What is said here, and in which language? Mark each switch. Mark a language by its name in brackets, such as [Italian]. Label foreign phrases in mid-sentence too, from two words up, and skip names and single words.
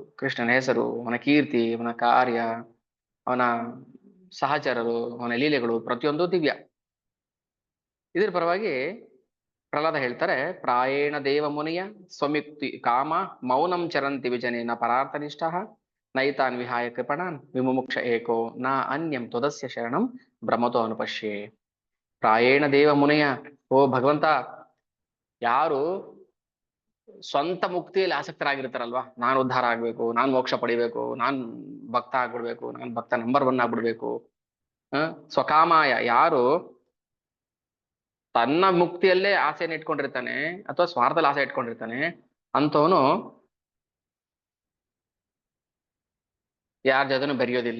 [Kannada] ಕೃಷ್ಣನ ಹೆಸರು, ಅವನ ಕೀರ್ತಿ, ಅವನ ಕಾರ್ಯ, ಅವನ ಸಹಚರರು, ಅವನ ಲೀಲೆಗಳು ಪ್ರತಿಯೊಂದು ದಿವ್ಯ. ಇದರ ಪರವಾಗಿ ಪ್ರಹ್ಲಾದ ಹೇಳ್ತಾರೆ, [Sanskrit] ಪ್ರಾಯೇಣ ದೇವ ಮುನಿಯ ಸ್ವಮಿಕ್ತಿ ಕಾಮ ಮೌನಂ ಚರಂತಿ ವಿಜನೇನ ಪರಾರ್ಥನಿಷ್ಠ ನೈತಾನ್ ವಿಹಾಯ ಕೃಪಣಾನ್ ವಿಮುಮುಕ್ಷ ಏಕೋ ನ ಅನ್ಯಂ ತ್ವದಸ್ಯ ಶರಣಂ ಬ್ರಹ್ಮತೋ ಅನುಪಶ್ಯೆ. ಪ್ರಾಯೇಣ ದೇವ ಮುನಿಯ, [Kannada] ಓ ಭಗವಂತ, ಯಾರು ಸ್ವಂತ ಮುಕ್ತಿಯಲ್ಲಿ ಆಸಕ್ತರಾಗಿರ್ತಾರಲ್ವಾ, ನಾನು ಉದ್ಧಾರ ಆಗ್ಬೇಕು, ನಾನ್ ಮೋಕ್ಷ ಪಡಿಬೇಕು, ನಾನ್ ಭಕ್ತ ಆಗ್ಬಿಡ್ಬೇಕು, ನಾನ್ ಭಕ್ತ ನಂಬರ್ 1 ಆಗ್ಬಿಡ್ಬೇಕು, ಸ್ವಕಾಮಾಯ, ಯಾರು ತನ್ನ ಮುಕ್ತಿಯಲ್ಲೇ ಆಸೆಯನ್ನು ಇಟ್ಕೊಂಡಿರ್ತಾನೆ ಅಥವಾ ಸ್ವಾರ್ಥದಲ್ಲಿ ಆಸೆ ಇಟ್ಕೊಂಡಿರ್ತಾನೆ, ಅಂತವನು ಯಾರ ಜೊತೆನೂ ಬೆರೆಯೋದಿಲ್ಲ.